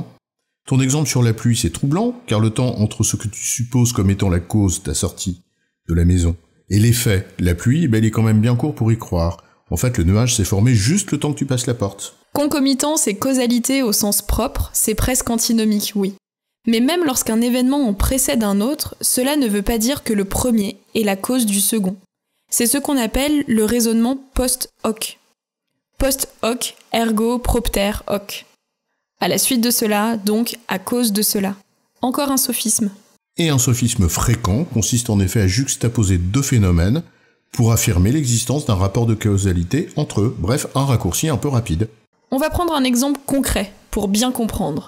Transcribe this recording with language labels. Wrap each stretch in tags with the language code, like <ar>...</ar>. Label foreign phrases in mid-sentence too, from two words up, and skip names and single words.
<fr>Ton exemple sur la pluie, c'est troublant, car le temps entre ce que tu supposes comme étant la cause, ta sortie de la maison, et l'effet, la pluie, il est quand même bien court pour y croire. En fait, le nuage s'est formé juste le temps que tu passes la porte. Concomitance et causalité au sens propre, c'est presque antinomique, oui. Mais même lorsqu'un événement en précède un autre, cela ne veut pas dire que le premier est la cause du second. C'est ce qu'on appelle le raisonnement</fr> <la>post hoc. Post hoc, ergo propter hoc.</la> <fr>À la suite de cela, donc à cause de cela. Encore un sophisme. Et un sophisme fréquent consiste en effet à juxtaposer deux phénomènes pour affirmer l'existence d'un rapport de causalité entre eux, bref, un raccourci un peu rapide. On va prendre un exemple concret pour bien comprendre.</fr>